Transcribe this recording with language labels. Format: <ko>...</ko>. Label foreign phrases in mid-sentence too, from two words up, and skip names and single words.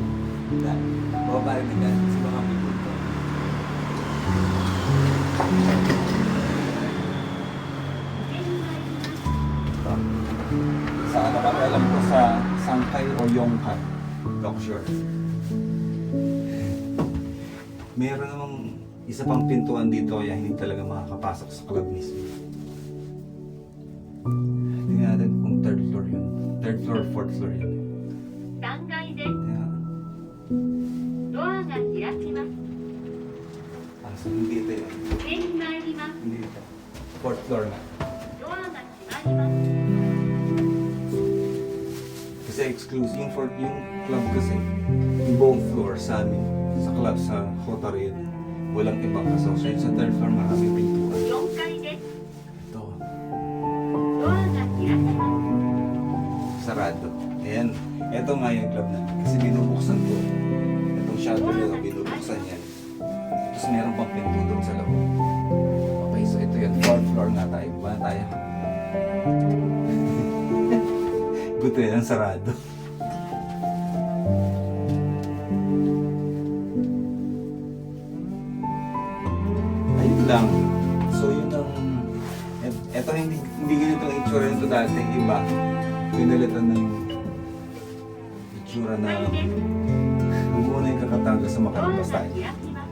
<tl>Bababa rin na dyan sa mga people ko. Sa nakakalam ko sa Sangkay o Yongkay Lokshore. Meron namang isa pang pintuan dito kaya hindi talaga makakapasok sa club mismo. Tingnan natin kung</tl> <en>third floor</en> <tl>yun.</tl> <en>Third floor, fourth floor yun.</en> <ja>3 階です。</ja> <tl>Kaya,</tl> <ja>ドアが開きます。</ja> <tl>so hindi ito yun.</tl> <ja>上に参ります。</ja> <tl>Hindi ito.</tl> <en>Fourth floor</en> <tl>na.</tl> <ja>ドアが閉まります。</ja> <tl>Kasi exclusive yung club kasi. Yung buong floor sa amin. Sa club sa Hotaru yun. Walang ibang associate. Sa third floor maraming pintuan.</tl> <ja>4 階です。</ja> <tl>Ito.</tl> <ja>ドアが開きます。</ja> <tl>Sarado. Ayan. Ito nga yung club na. Kasi binubuksan ko. Itong shutter nila binubuksan yan. Tapos meron pang pinto doon sa loob. Okay, so ito yun.</tl> <en>Fourth floor</en> <tl>na tayo. Ba tayo? Buto yan, sarado. Ayun lang. So yun ang... Ito hindi ganito ang itsura nito dati. Iba. Pinalitan na yung itsura na... Huwag mo na yung kakatago sa</tl> <ja>ドアが</ja> <tl>makalabas</tl> <ja>開</ja> <tl>tayo.</tl> <ja>きます。</ja>